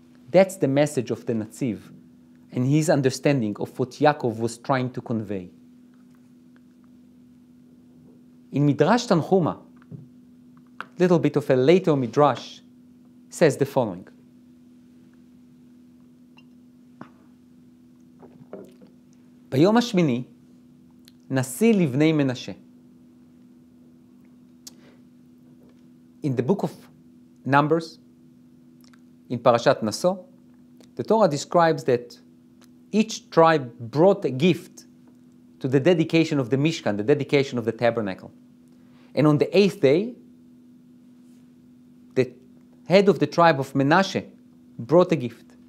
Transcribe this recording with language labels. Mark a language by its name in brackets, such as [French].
[English] That's the message of the Netziv and his understanding of what Yaakov was trying to convey. In Midrash Tanchuma, little bit of a later Midrash, says the following. [Hebrew] ביום השמיני, נשיא לבני מנשה. [English] In the book of Numbers, in Parashat Naso, the Torah describes that each tribe brought a gift to the dedication of the Mishkan, the dedication of the tabernacle. And on the 8th day, the head of the tribe of Menashe brought a gift.